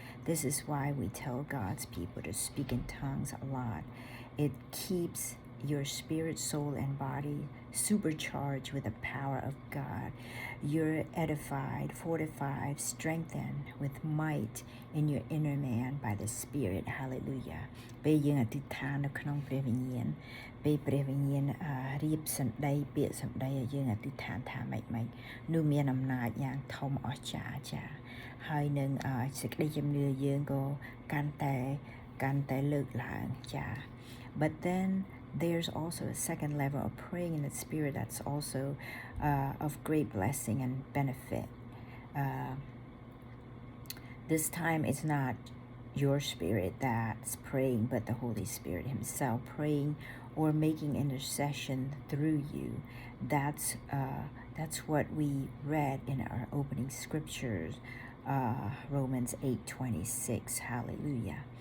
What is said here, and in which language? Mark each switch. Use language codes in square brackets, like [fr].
[en] This is why we tell God's people to speak in tongues a lot. It keeps your spirit, soul, and body supercharged with the power of God. You're edified, fortified, strengthened with might in your inner man by the Spirit. Hallelujah. [km] ពេលយើងអធិដ្ឋាននៅក្នុងព្រះវិញ្ញាណពេលព្រះវិញ្ញាណរៀបសម្ដីពាក្យសម្ដីឲ្យយើងអធិដ្ឋានថាម៉េចនោះមានអំណាចយ៉ាងធំអស្ចារ្យចាហើយនឹងសេចក្តីជំនឿយើងក៏កាន់តែលើកឡើងចា [en] But then there's also a second level of praying in the Spirit that's also of great blessing and benefit. This time it's not your spirit that's praying, but the Holy Spirit Himself praying or making intercession through you. That's what we read in our opening scriptures, Romans 8:26. Hallelujah.